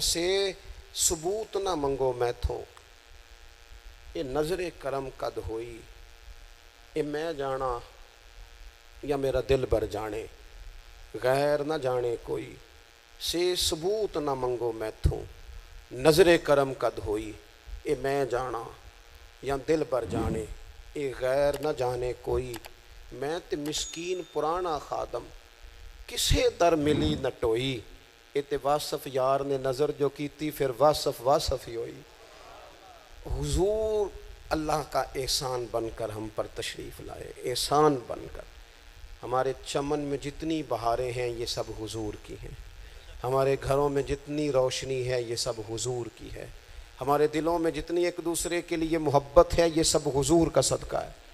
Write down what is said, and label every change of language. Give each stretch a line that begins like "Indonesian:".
Punjabi: سے ثبوت نہ منگو میں تھوں، یہ نظر کرم قد ہوئی، یہ میں جانا یا میرا دل بر جانے، غیر نہ جانے کوئی. سے ثبوت نہ منگو میں تھوں، نظر کرم قد ہوئی، یہ میں جانا یا دل بر جانے، یہ غیر نہ جانے کوئی. میں تے مسکین پرانا خادم، کسے در ملی نہ ٹوئی، یہ تے واصف یار نے نظر جو کیتی پھر واصف ہی ہوئی.
Urdu: حضور اللہ کا احسان بن کر ہم پر تشریف لائے، احسان بن کر. ہمارے چمن میں جتنی بہاریں ہیں یہ سب حضور کی ہیں، ہمارے گھروں میں جتنی روشنی ہے یہ سب حضور کی ہے، ہمارے دلوں میں جتنی ایک دوسرے کے لیے محبت ہے یہ سب حضور کا صدقہ ہے.